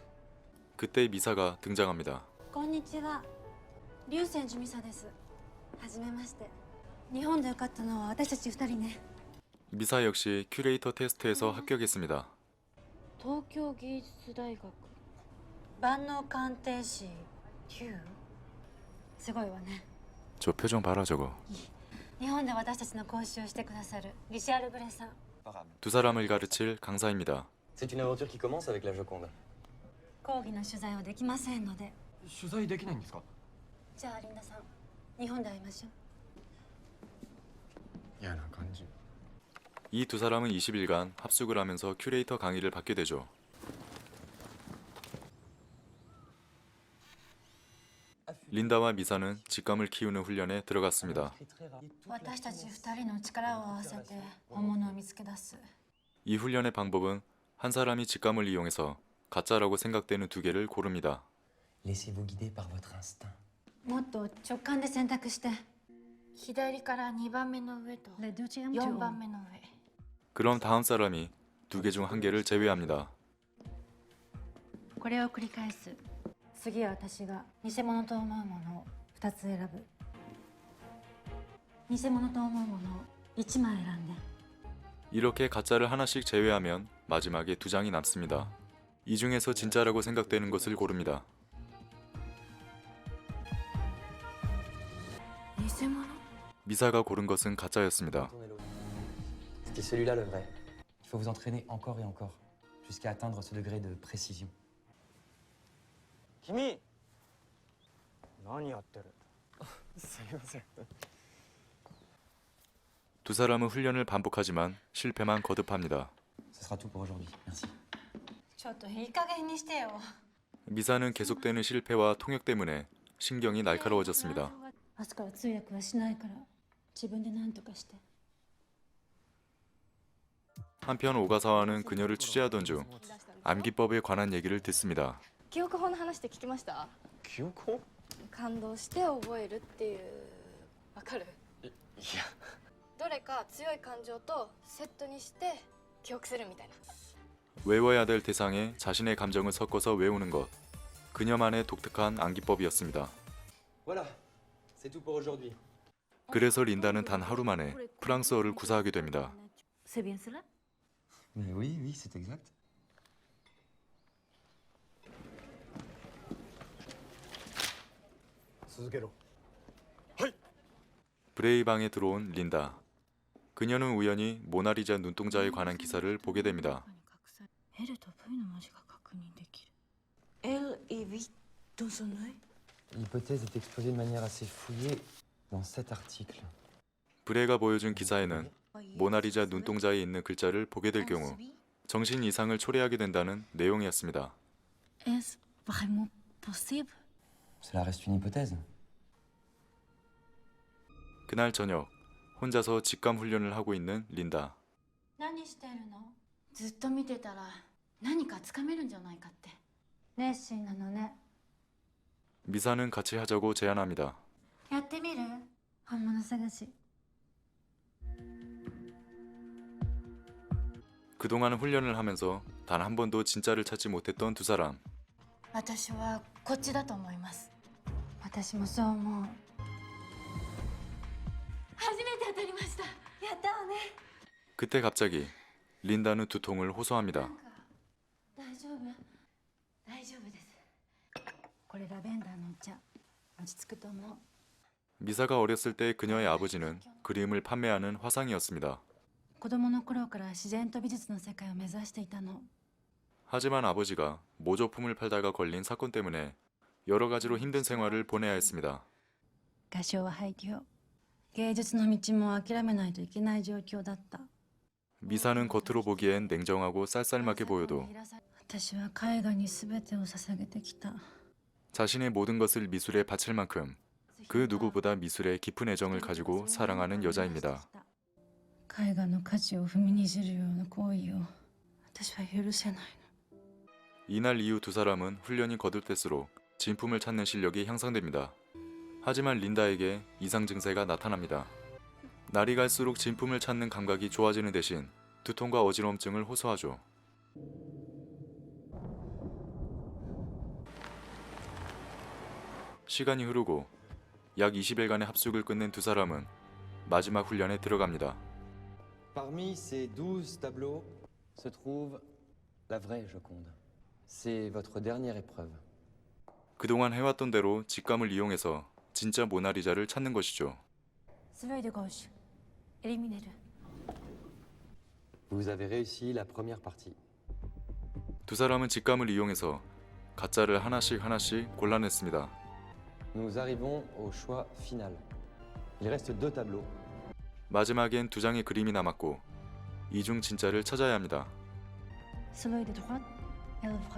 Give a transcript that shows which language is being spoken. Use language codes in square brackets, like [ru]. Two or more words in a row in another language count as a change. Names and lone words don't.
[ko] 그때 미사가 등장합니다. [ja] こんにちは。竜泉寺美沙です。はじめまして。日本で受かったのは私たち2人ね。 [ko] 미사 역시 큐레이터 테스트에서 합격했습니다. [ja] 東京芸術大学。万能鑑定士9 すごいわね。 [ko] 저 표정 봐라 저거. [ja] 日本で私たちの講習をしてくださるリシャール・グレさん。 [ko] 두 사람을 가르칠 강사입니다. [fr] C'est une aventure qui commence avec la Joconde. [ja] 講義の取材はできませんので。取材できないんですか？じゃあリンダさん、日本で会いましょう。嫌な感じ。 [ko] 이 두 사람은 20일간 합숙을 하면서 큐레이터 강의를 받게 되죠. 린다와 미사는 직감을 키우는 훈련에 들어갔습니다. [ja] 私たち2人の力を合わせて本物を見つけ出す。 [ko] 이 훈련의 방법은 한 사람이 직감을 이용해서 가짜라고 생각되는 두 개를 고릅니다. [fr] Laissez-vous guider par votre instinct. [ja] もっと直感で選択して。左から2番目の上と4番目の上。 [ko] 그럼 다음 사람이 두 개 중 한 개를 제외합니다. [ja] これを繰り返す。次は私が偽物と思うものを2つ選ぶ。偽物と思うものを1枚選んで。 [ko] 이렇게 가짜를 하나씩 제외하면 마지막에 두 장이 남습니다. 이 중에서 진짜라고 생각되는 것을 고릅니다. [ja] 偽物？ [ko] 미사가 고른 것은 가짜였습니다. [fr] C'était celui-là le vrai. Il faut vous entraîner encore et encore, jusqu'à atteindre ce degré de précision. [ja] 君何やってるすいません。 [ko] 두 사람은 훈련을 반복하지만 실패만 거듭합니다. [fr] Ce sera tout pour aujourd'hui. Merci. [ja] ちょっといい加減にしてよ。 [ko] 미사는 계속되는 실패와 통역 때문에 신경이 날카로워졌습니다. [ja] 明日から通訳はしないから自分で何とかして。 [ko] 한편 오가사와는 그녀를 취재하던 중 암기법에 관한 얘기를 듣습니다. [ja] 記憶法の話って聞きました？記憶法？感動して覚えるっていう、わかる？いや。どれか強い感情とセットにして記憶するみたいな。 [ko] 외워야 될 대상에 자신의 감정을 섞어서 외우는 것. 그녀만의 독특한 암기법이었습니다. [fr] Voilà, c'est tout pour aujourd'hui. [ko] 그래서 린다는 단 하루 만에 프랑스어를 구사하게 됩니다. [fr] C'est bien cela? Mais oui, oui, c'est exact. [ko] 수수께로 브레이방에 들어온 린다. 그녀는 우연히 모나리자 눈동자에 관한 기사를 보게 됩니다. [ja] LとVの文字が確認できる。 [fr] Elle et vit dans son œil. L'hypothèse est exposée de manière assez fouillée dans cet article. [ko] 브레가 보여준 기사에는 모나리자 눈동자에 있는 글자를 보게 될 경우 정신 이상을 초래하게 된다는 내용이었습니다. [fr] Est-ce vraiment possible? Cela reste une hypothèse. [ko] 그날 저녁 혼자서 직감 훈련을 하고 있는 린다. [ja] 何してるの？ずっと見てたら何かつかめるんじゃないかって。熱心なのね。 [ko] 미사는 같이 하자고 제안합니다. [ja] やってみる？本物探し。 [ko] 그동안 훈련을 하면서 단 한 번도 진짜를 찾지 못했던 두 사람. [ja] 私はこっちだと思います。私もそう思う。初めて当たりました。やったわね。 [ko] 그때 갑자기 린다는 두통을 호소합니다. [ja] なんか大丈夫？大丈夫です。これラベンダーのお茶。落ち着くと思う。 [ko] 미사가 어렸을 때 그녀의 아버지는 그림을 판매하는 화상이었습니다. [ja] 子供の頃から自然と美術の世界を目指していたの。 [ko] 하지만 아버지가 모조품을 팔다가 걸린 사건 때문에 여러 가지로 힘든 생활을 보내야 했습니다. [ja] 画商は廃業。芸術の道も諦めないといけない状況だった。 [ko] 미사는 겉으로 보기엔 냉정하고 쌀쌀맞게 보여도 [ja] 私は絵画に全てを捧げてきた。 [ko] 자신의 모든 것을 미술에 바칠 만큼 그 누구보다 미술에 깊은 애정을 가지고 사랑하는 여자입니다. [ja] 絵画の価値を踏みにじるような行為を私は許せないの。 [ko] 이날 이후 두 사람은 훈련이 거듭될수록 진품을 찾는 실력이 향상됩니다. 하지만 린다에게 이상 증세가 나타납니다. 날이 갈수록 진품을 찾는 감각이 좋아지는 대신 두통과 어지러움증을 호소하죠. 시간이 흐르고 약 20일간의 합숙을 끝낸 두 사람은 마지막 훈련에 들어갑니다. [fr] Parmi ces 12 tableaux se trouve la vraie Joconde. C'est votre dernière épreuve. [ko] 그동안 해왔던 대로 직감을 이용해서 진짜 모나리자를 찾는 것이죠. スロイドゴーシュ。エリミネル。 [fr] Vous avez réussi la première partie. [ko] 두 사람은 직감을 이용해서 가짜를 하나씩 골라냈습니다. [fr] Nous arrivons au choix final. Il reste 2 tableaux. [ko] 마지막엔 2장의 그림이 남았고 이 중 진짜를 찾아야 합니다. スロイドドラット。エルフレ。